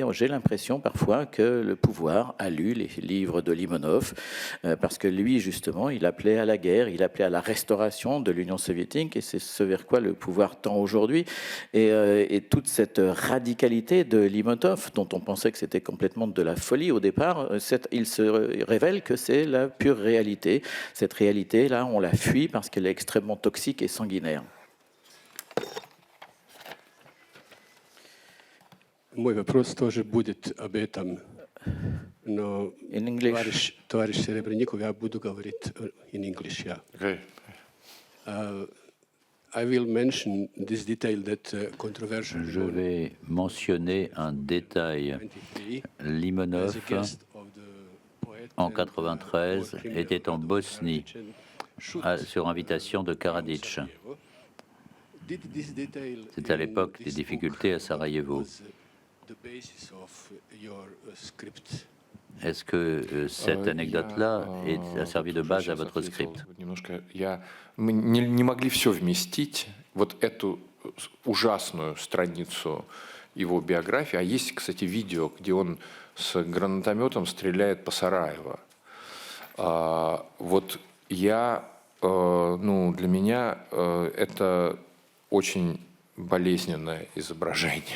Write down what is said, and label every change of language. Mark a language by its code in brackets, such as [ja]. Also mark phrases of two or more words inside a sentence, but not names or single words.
[fr] J'ai l'impression parfois que le pouvoir a lu les livre de Limonov, parce que lui, justement, il appelait à la guerre, il appelait à la restauration de l'Union soviétique, et c'est ce vers quoi le pouvoir tend aujourd'hui. Et toute cette radicalité de Limonov, dont on pensait que c'était complètement de la folie au départ, il se révèle que c'est la pure réalité. Cette réalité-là, on la fuit parce qu'elle est extrêmement toxique et sanguinaire. [ru] Мой вопрос тоже будет об этом. Но товарищ Серебренников, я буду говорить [en] in English, yeah. Okay. I will mention this detail that controversial. [fr] Je vais mentionner un détail. Limonov, en 1993, était en Bosnie sur invitation de Karadzic. C'est à l'époque des difficultés à Sarajevo. Est-ce que cette anecdote-là a servi de base à votre script? [ru] Мы не могли все вместить, вот эту ужасную страницу его биографии. А есть, кстати, видео, где он с гранатометом стреляет по Сараево. Вот для меня это очень болезненное изображение.